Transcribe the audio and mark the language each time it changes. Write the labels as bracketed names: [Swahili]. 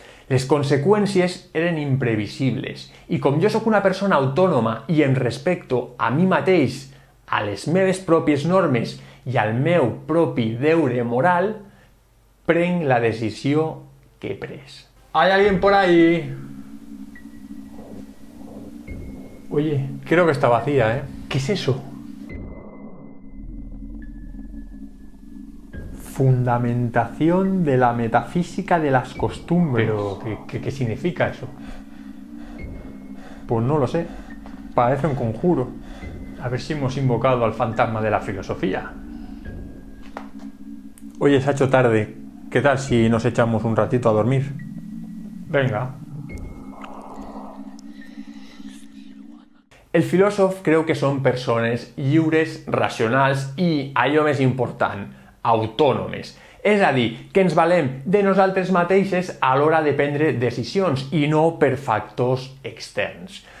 [Catalan] Les conseqüències eren imprevisibles i com jo sóc una persona autònoma i em respecto a mi mateix, a les meves pròpies normes i al meu propi deure moral, prenc la decisió que he pres. [Spanish] ¿Hay alguien por ahí? Oye, creo que está vacía, ¿eh? ¿Qué es eso? Fundamentación de la metafísica de las costumbres. Pero, ¿qué significa eso? Pues no lo sé. Parece un conjuro. A ver si hemos invocado al fantasma de la filosofía. Oye, se ha hecho tarde. ¿Qué tal si nos echamos un ratito a dormir? Venga. [Catalan] El filòsof creu que són persones lliures, racionals i, allò més important, autònomes. És a dir, que ens valem de nosaltres mateixes a l'hora de prendre decisions i no per factors externs.